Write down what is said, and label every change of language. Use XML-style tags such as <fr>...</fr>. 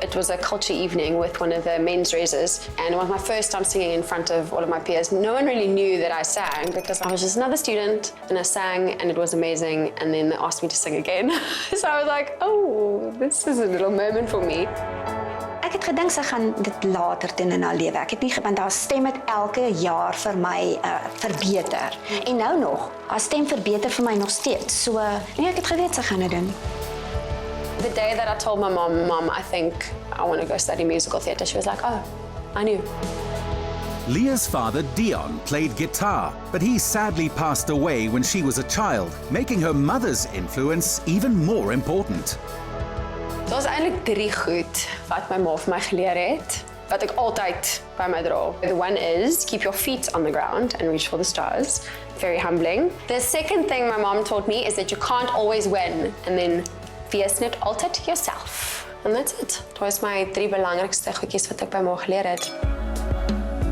<en>It was a culture evening with one of the men's races, and it was my first time singing in front of all of my peers. No one really knew that I sang because I was just another student, and I sang, and it was amazing, and then they asked me to sing again. So I was like, oh, this is a little moment for me.</en> <af>Ek het gedink sy gaan dit later doen in haar lewe. Ek het nie want haar stem het elke jaar vir my verbeter. En nou nog, haar stem verbeter vir my nog steeds. So, nee, ek het geweet sy gaan dit doen.</af> <en>The day that I told my mom, I think I want to go study musical theatre, she was like, oh, I knew. Leah's father, Deon, played guitar, but he sadly passed away when she was a child, making her mother's influence even more important.</en> <af>Daar's eintlik 3 goed wat my ma vir my geleer het, wat ek altyd by my dra.</af> <en>The one is keep your feet on the ground and reach for the stars. Very humbling. The second thing my mom taught me is that you can't always win, and then</en> <af>wees net altyd</af> <en>yourself. And that's it.</en> <af>Dit was my 3 belangrikste goedjies wat ek by ma geleer het.</af>